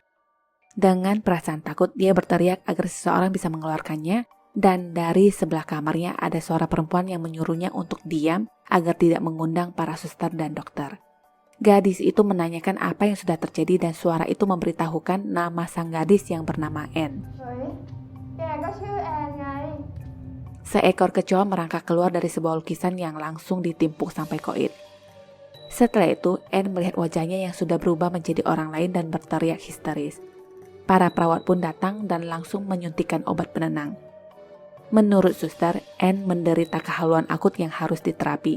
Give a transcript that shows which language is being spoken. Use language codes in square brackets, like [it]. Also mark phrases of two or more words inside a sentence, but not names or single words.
[id] Dengan perasaan takut, dia berteriak agar seseorang bisa mengeluarkannya, dan dari sebelah kamarnya ada suara perempuan yang menyuruhnya untuk diam agar tidak mengundang para suster dan dokter. Gadis itu menanyakan apa yang sudah terjadi dan suara itu memberitahukan nama sang gadis yang bernama Anne. [th] เฮ้ยแกก็ชื่อแอนไง [id] Seekor kecoa merangkak keluar dari sebuah lukisan yang langsung ditimpuk sampai koit. Setelah itu, Anne melihat wajahnya yang sudah berubah menjadi orang lain dan berteriak histeris. Para perawat pun datang dan langsung menyuntikkan obat penenang. Menurut suster, Anne menderita kehaluan akut yang harus diterapi.